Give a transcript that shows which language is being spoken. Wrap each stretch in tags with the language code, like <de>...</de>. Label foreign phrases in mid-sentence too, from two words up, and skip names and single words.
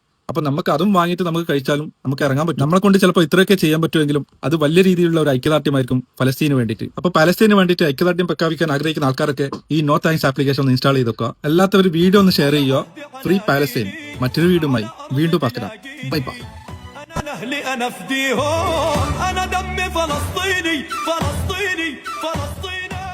<ml>അപ്പൊ നമുക്ക് അതും വാങ്ങിയിട്ട് നമുക്ക് കഴിച്ചാലും നമുക്ക് ഇറങ്ങാൻ പറ്റും. നമ്മളെ കൊണ്ട് ചിലപ്പോൾ ഇത്രയൊക്കെ ചെയ്യാൻ പറ്റുമെങ്കിലും അത് വലിയ രീതിയിലുള്ള ഒരു ഐക്യദാർഢ്യമായിരിക്കും ഫലസ്തീന് വേണ്ടിയിട്ട്. അപ്പൊ പലസ്തീന് വേണ്ടിയിട്ട് ഐക്യദാർഢ്യം പ്രഖ്യാപിക്കാൻ ആഗ്രഹിക്കുന്ന ആൾക്കാരൊക്കെ ഈ നോ താങ്ക്സ് ആപ്ലിക്കേഷൻ ഒന്ന് ഇൻസ്റ്റാൾ ചെയ്ത് വെക്കുക. അല്ലാത്തവർ വീഡിയോ ഒന്ന് ഷെയർ ചെയ്യുക.</ml> <en>free Palestine.</en> <ml>മറ്റൊരു വീഡിയോയുമായി വീണ്ടും പാക്കാം.</ml> <en>bye bye.</en> <ar>أنا أهلي أنا فديهم، أنا دمي فلسطيني فلسطيني فلسطيني.</ar>